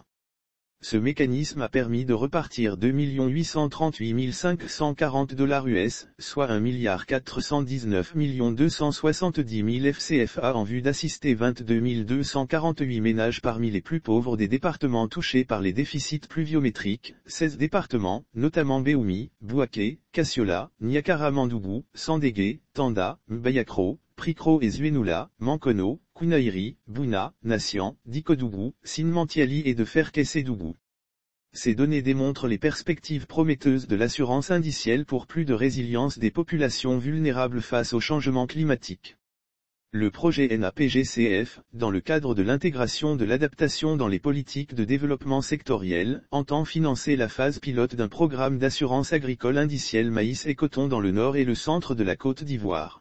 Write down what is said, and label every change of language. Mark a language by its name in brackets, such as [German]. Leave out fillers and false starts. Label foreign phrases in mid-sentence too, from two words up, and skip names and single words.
[French] Ce mécanisme a permis de repartir 2 838 540 $US, soit 1 419 270 000 FCFA en vue d'assister 22 248 ménages parmi les plus pauvres des départements touchés par les déficits pluviométriques, 16 départements, notamment Béoumi, Bouaké, Kassiola, Niakara-Mandougou, Sandégué, Tanda, Mbayakro, Prikro et Zuenoula, Mankono, Kounaïri, Bouna, Nassian, Dikodougou, Sinmantiali et de Ferkessédougou. Ces données démontrent les perspectives prometteuses de l'assurance indicielle pour plus de résilience des populations vulnérables face au changement climatique. Le projet NAPGCF, dans le cadre de l'intégration de l'adaptation dans les politiques de développement sectoriel, entend financer la phase pilote d'un programme d'assurance agricole indicielle maïs et coton dans le nord et le centre de la Côte d'Ivoire.